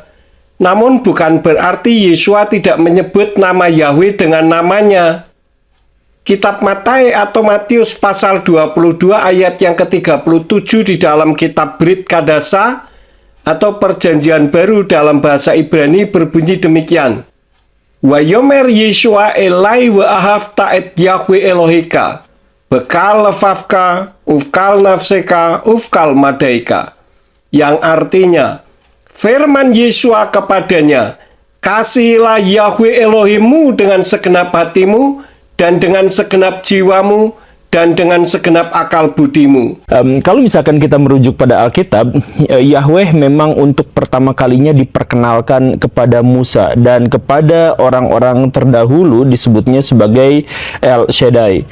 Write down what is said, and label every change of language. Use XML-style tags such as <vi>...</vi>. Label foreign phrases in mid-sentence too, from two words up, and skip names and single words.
<id>Namun bukan berarti Yeshua tidak menyebut nama Yahweh dengan namanya. Kitab Matai atau Matius pasal 22 ayat yang ke-37 di dalam kitab Brit Kadasa atau Perjanjian Baru dalam bahasa Ibrani berbunyi demikian.</id> <he>ויאמר ישוע אליו ואהבת את יהוה אלהיך בכל לבבך ובכל נפשך ובכל מדעך,</he> <id>yang artinya firman Yeshua kepadanya, kasihilah Yahweh Elohimmu dengan segenap hatimu dan dengan segenap jiwamu dan dengan segenap akal budimu. Kalau misalkan kita merujuk pada Alkitab, Yahweh memang untuk pertama kalinya diperkenalkan kepada Musa dan kepada orang-orang terdahulu disebutnya sebagai El Shaddai.</id>